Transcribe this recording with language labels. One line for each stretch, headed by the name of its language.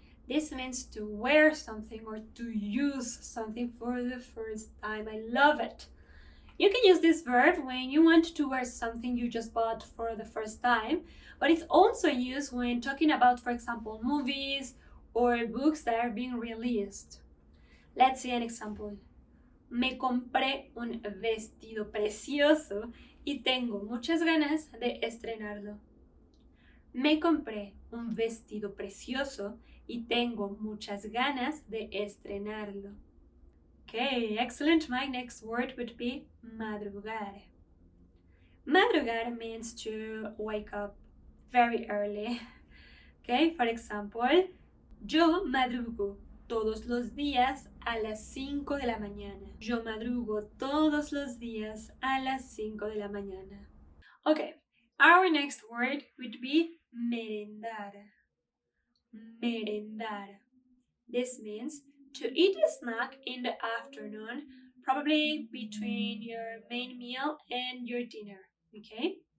English: This means to wear something or to use something for the first time. I love it. You can use this verb when you want to wear something you just bought for the first time, but it's also used when talking about, for example, movies or books that are being released. Let's see an example.
Spanish: Me compré un vestido precioso y tengo muchas ganas de estrenarlo. Me compré un vestido precioso y tengo muchas ganas de estrenarlo.
English: Okay, excellent. My next word would be madrugar. Madrugar means to wake up very early. Okay, for example,
Spanish: yo madrugo todos los días a las 5 de la mañana. Yo madrugo todos los días a las 5 de la mañana.
English: Okay, our next word would be merendar. Merendar. This means to eat a snack in the afternoon, probably between your main meal and your dinner, okay?